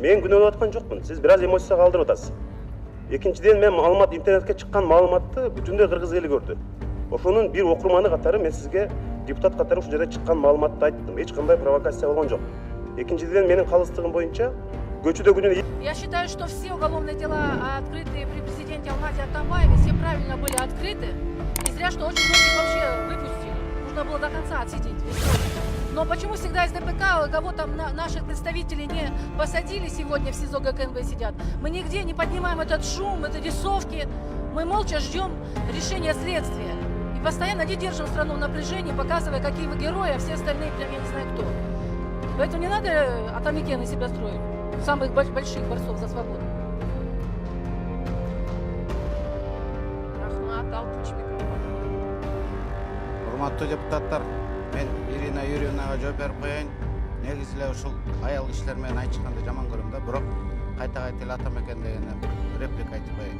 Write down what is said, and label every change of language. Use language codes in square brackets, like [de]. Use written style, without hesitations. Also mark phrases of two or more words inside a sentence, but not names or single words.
[ky] Мен күнөөнүп аткан жокмун. Сиз бир аз эмоцияга калтырып атасыз. Экинчиден, мен маалымат интернетке чыккан маалыматты бүтүндөй кыргыз эли көрдү. Ошонун бир окурманы катары мен сизге депутат катары ушул жерде чыккан маалыматты айттым. Эч кандай провокация болгон жок. Экинчиден, менин калыстыгым боюнча көчөдө күнүнө. [ru] Я считаю, что все уголовные дела открытые при президенте Алмазе Атамбаеве, все правильно были открыты. И зря, что очень многих вообще выпустили. Нужно было до конца отсидеть весь срок. Но почему всегда из ДПК кого там наших представителей не посадили сегодня в СИЗО ГКНБ сидят? Мы нигде не поднимаем этот шум, эти рисовки. Мы молча ждем решения следствия. И постоянно не держим страну в напряжении, показывая, какие вы герои, а все остальные прям я не знаю кто. Поэтому не надо атамекен из себя строить. Самых больших борцов за свободу. [ky] Рахмат, Алтынч микрофон. Урматтуу депутаттар, мен Ирина Юрьевнага жооп берип коеюн. Негизи эле ушул аял кишилер менен айтышканды жаман көрөм да, бирок кайта эле атамекен дегенде реплика айтып коеюн.